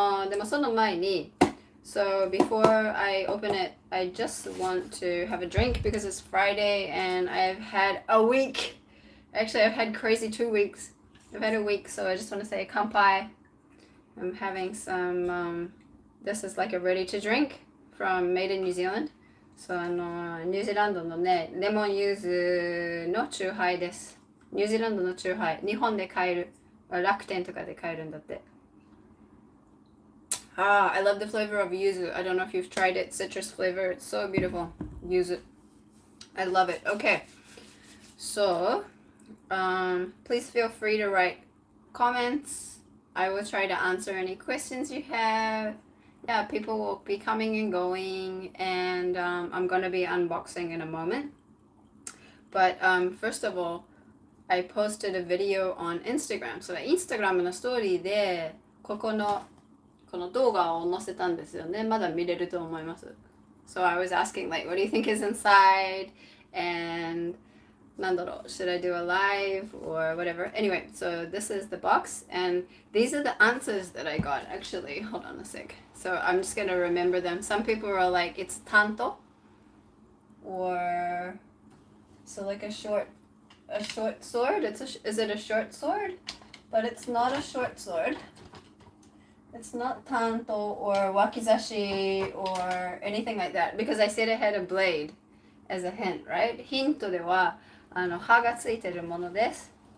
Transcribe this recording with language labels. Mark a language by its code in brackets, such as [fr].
[ja] でもその前に [en] So before I open it, I just want to have a drink because it's Friday and I've had a week. Actually, I've had crazy 2 weeks. I've had a week, so I just want to say kanpai. I'm having some, this is a ready to drink from Made in New Zealand. [ja] So ニュージーランドのね、レモンユーズのチューハイです。ニュージーランドのチューハイ。日本で買える。楽天とかで買えるんだって。 [en] I love the flavor of yuzu. I don't know if you've tried it. Citrus flavor. It's so beautiful. Yuzu. I love it. Okay. So, please feel free to write comments. I will try to answer any questions you have. Yeah, people will be coming and going, and I'm going to be unboxing in a moment. But first of all, I posted a video on Instagram. [ja] So, Instagram のストーリーでこの動画を載せたんですよね。まだ見れると思います。 [en] So I was asking what do you think is inside? And [ja] なんだろう [en] should I do a live or whatever? Anyway, so this is the box and these are the answers that I got. Actually, hold on a sec. So I'm just going to remember them. Some people were like, it's tanto or so a short sword. Is it a short sword? But it's not a short sword. It's not tanto or wakizashi or anything like that because I said it had a blade as a hint, right? [ja] ヒントでは刃がついてるものです。